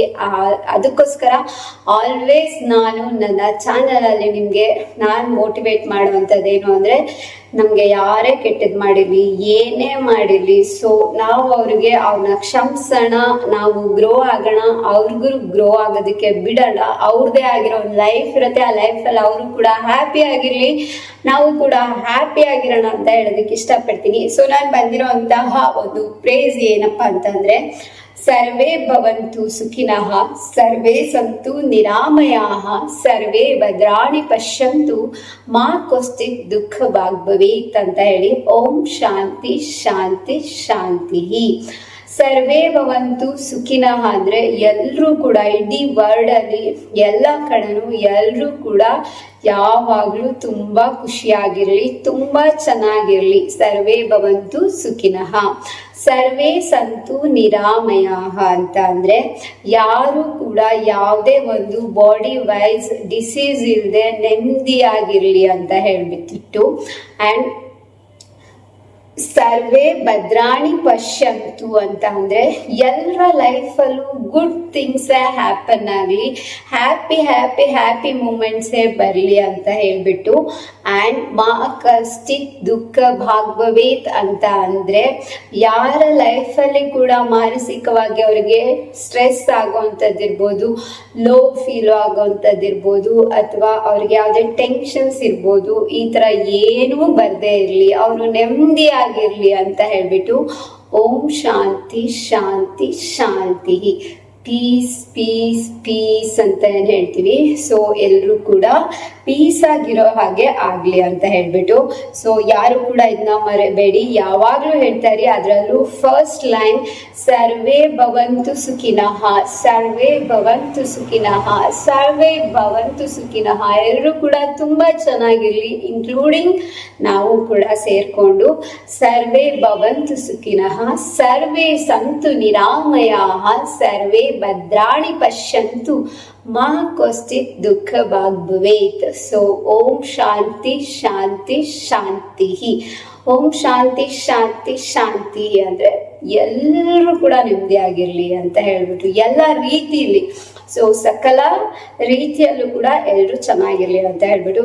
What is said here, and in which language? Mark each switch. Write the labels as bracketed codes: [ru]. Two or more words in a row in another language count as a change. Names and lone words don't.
[kn] ಅದಕ್ಕೋಸ್ಕರ ಆಲ್ವೇಸ್ ನಾನು ನನ್ನ ಚಾನಲ್ ಅಲ್ಲಿ ನಿಮ್ಗೆ ನಾನು ಮೋಟಿವೇಟ್ ಮಾಡುವಂಥದ್ದೇನು ಅಂದ್ರೆ, ನಮ್ಗೆ ಯಾರೇ ಕೆಟ್ಟದ್ ಮಾಡಿರ್ಲಿ, ಏನೇ ಮಾಡಿರ್ಲಿ, ಸೊ ನಾವು ಅವ್ರನ್ನ ಕ್ಷಮಿಸೋಣ, ನಾವು ಗ್ರೋ ಆಗೋಣ, ಅವ್ರಿಗೂ ಗ್ರೋ ಆಗೋದಕ್ಕೆ ಬಿಡೋಣ. ಅವ್ರದೇ ಆಗಿರೋ ಒಂದು ಲೈಫ್ ಇರುತ್ತೆ, ಆ ಲೈಫಲ್ಲಿ ಅವರು ಕೂಡ ಹ್ಯಾಪಿ ಆಗಿರ್ಲಿ, ನಾವು ಕೂಡ ಹ್ಯಾಪಿ ಆಗಿರೋಣ ಅಂತ ಹೇಳೋದಕ್ಕೆ ಇಷ್ಟಪಡ್ತೀನಿ. ಸೊ ನಾನು ಬಂದಿರೋಂತಹ ಒಂದು ಪ್ರೇಸ್ ಏನಪ್ಪಾ ಅಂತಂದ್ರೆ, [sa] ಸರ್ವೇ ಭವಂತು ಸುಖಿನಃ, ಸರ್ವೇ ಸಂತು ನಿರಾಮಯಾಃ, ಸರ್ವೇ ಭದ್ರಾಣಿ ಪಶ್ಯಂತು, ಮಾ ಕಶ್ಚಿತ್ ದುಃಖ ಭಾಗ್ ಭವೇತ್ [kn] ಅಂತ ಹೇಳಿ [sa] ಓಂ ಶಾಂತಿ ಶಾಂತಿ ಶಾಂತಿ. ಸರ್ವೇ ಭವಂತು ಸುಖಿನಃ [kn] ಅಂದ್ರೆ ಎಲ್ಲರೂ ಕೂಡ ಇಡೀ ವರ್ಲ್ಡ್ ಅಲ್ಲಿ ಎಲ್ಲ ಕಡೆನೂ ಎಲ್ಲರೂ ಕೂಡ ಯಾವಾಗ್ಲೂ ತುಂಬಾ ಖುಷಿಯಾಗಿರ್ಲಿ, ತುಂಬಾ ಚೆನ್ನಾಗಿರ್ಲಿ. [sa] ಸರ್ವೇ ಭವಂತು ಸುಖಿನಃ. ಸರ್ವೇ ಸಂತು ನಿರಾಮಯಾಃ [kn] ಅಂತ ಅಂದ್ರೆ ಯಾರು ಕೂಡ ಯಾವುದೇ ಒಂದು [en] body wise disease [kn] ಇಲ್ಲದೆ ನೆಮ್ಮದಿಯಾಗಿರ್ಲಿ ಅಂತ ಹೇಳ್ಬಿಟ್ಟಿಟ್ಟು. ಅಂಡ್ [sa] ಸರ್ವೇ ಭದ್ರಾಣಿ ಪಶ್ಯಂತು [kn] ಅಂತ ಅಂದ್ರೆ ಎಲ್ಲರ ಲೈಫಲ್ಲೂ [en] good things happen [kn] ಆಗಲಿ, [en] happy moments [kn] ಬರಲಿ ಅಂತ ಹೇಳ್ಬಿಟ್ಟು. ಅಂಡ್ [sa] ಮಾ ಕಶ್ಚಿತ್ ದುಃಖ ಭಾಗ್ ಭವೇತ್ [kn] ಅಂತ ಅಂದ್ರೆ ಯಾರ ಲೈಫಲ್ಲಿ ಕೂಡ ಮಾನಸಿಕವಾಗಿ ಅವರಿಗೆ ಸ್ಟ್ರೆಸ್ ಆಗೋವಂಥದ್ದಿರ್ಬೋದು, [en] low feel [kn] ಆಗೋವಂಥದ್ದಿರ್ಬೋದು, ಅಥವಾ ಅವ್ರಿಗೆ ಯಾವುದೇ ಟೆನ್ಷನ್ಸ್ ಇರ್ಬೋದು, ಈ ತರ ಏನೂ ಬರ್ದೇ ಇರಲಿ, ಅವರು ನೆಮ್ಮದಿಯಾಗಿರ್ಲಿ ಅಂತ ಹೇಳ್ಬಿಟ್ಟು [sa] ಓಂ ಶಾಂತಿ ಶಾಂತಿ ಶಾಂತಿ, [kn] ಪೀಸ್ ಅಂತ ಏನ್ ಹೇಳ್ತೀವಿ. ಸೊ ಎಲ್ರೂ ಕೂಡ ಪೀಸ್ ಆಗಿರೋ ಹಾಗೆ ಆಗ್ಲಿ ಅಂತ ಹೇಳ್ಬಿಟ್ಟು. ಸೊ ಯಾರು ಕೂಡ ಇದನ್ನ ಮರೆಬೇಡಿ, ಯಾವಾಗ್ಲೂ ಹೇಳ್ತಾರೆ. [sa] ಅದರಲ್ಲೂ [en] first line [sa] ಸರ್ವೇ ಭವಂತು ಸುಖಿನಃ, ಸರ್ವೇ ಭವಂತು ಸುಖಿನಃ, ಸರ್ವೇ ಭವಂತು ಸುಖಿನಃ. [kn] ಎಲ್ಲರೂ ಕೂಡ ತುಂಬಾ ಚೆನ್ನಾಗಿರ್ಲಿ, ಇನ್ಕ್ಲೂಡಿಂಗ್ ನಾವು ಕೂಡ ಸೇರ್ಕೊಂಡು [sa] ಸರ್ವೇ ಭವಂತು ಸುಖಿನಃ, ಸರ್ವೇ ಸಂತು ನಿರಾಮಯಾಃ, ಸರ್ವೇ ಭದ್ರಾಣಿ ಪಶ್ಯಂತು, ಮಾ ಕಶ್ಚಿತ್ ದುಃಖ ಭಾಗ್ ಭವೇತ್. ಸೊ ಓಂ ಶಾಂತಿ ಶಾಂತಿ ಶಾಂತಿ. ಓಂ ಶಾಂತಿ ಶಾಂತಿ ಶಾಂತಿ [kn] ಅಂದ್ರೆ ಎಲ್ಲರೂ ಕೂಡ ನೆಮ್ಮದಿಯಾಗಿರ್ಲಿ ಅಂತ ಹೇಳ್ಬಿಟ್ಟು ಎಲ್ಲ ರೀತಿಯಲ್ಲಿ, ಸೊ ಸಕಲ ರೀತಿಯಲ್ಲೂ ಕೂಡ ಎಲ್ಲರೂ ಚೆನ್ನಾಗಿರ್ಲಿ ಅಂತ ಹೇಳ್ಬಿಟ್ಟು.